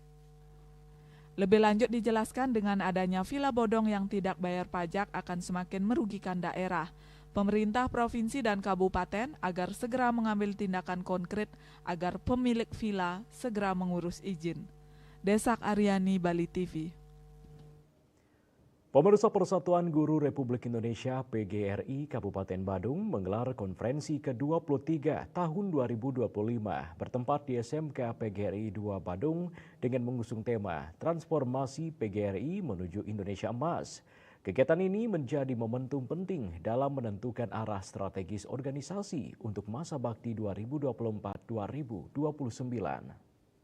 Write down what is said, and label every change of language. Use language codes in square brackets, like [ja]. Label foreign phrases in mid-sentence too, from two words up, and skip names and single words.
[id] Lebih lanjut dijelaskan dengan adanya villa bodong yang tidak bayar pajak akan semakin merugikan daerah. Pemerintah provinsi dan kabupaten agar segera mengambil tindakan konkret agar pemilik villa segera mengurus izin. Desak Aryani, Bali TV. Pemirsa, Persatuan Guru Republik Indonesia PGRI Kabupaten Badung menggelar konferensi ke-23 tahun 2025 bertempat di SMK PGRI 2 Badung dengan mengusung tema Transformasi PGRI menuju Indonesia Emas. Kegiatan ini menjadi momentum penting dalam menentukan arah strategis organisasi untuk masa bakti 2024-2029.